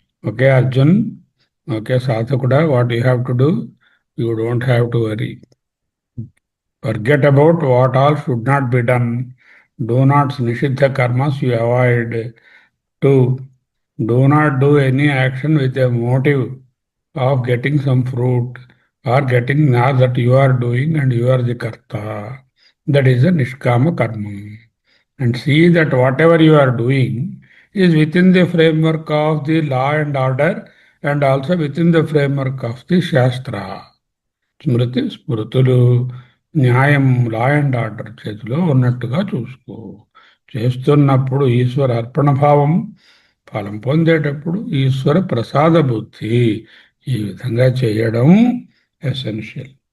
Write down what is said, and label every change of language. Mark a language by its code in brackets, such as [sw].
[en] Okay Arjun, okay సాధకుడా, what you have to do? You don't have to worry. Forget about what all should not be done. Do not nishidha karmas you avoid. 2. Do not do any action with a motive of getting some fruit or getting now that you are doing and you are the karta. That is a nishkama karma. And see that whatever you are doing is within the framework of the law and order and also within the framework of the Shastra. [te] స్మృతి స్మృతులు, న్యాయం, law and order చేతిలో ఉన్నట్టుగా చూసుకో. చేస్తున్నప్పుడు ఈశ్వర అర్పణ భావం, ఫలం పొందేటప్పుడు ఈశ్వర ప్రసాద బుద్ధి, ఈ విధంగా చేయడం ఎసెన్షియల్.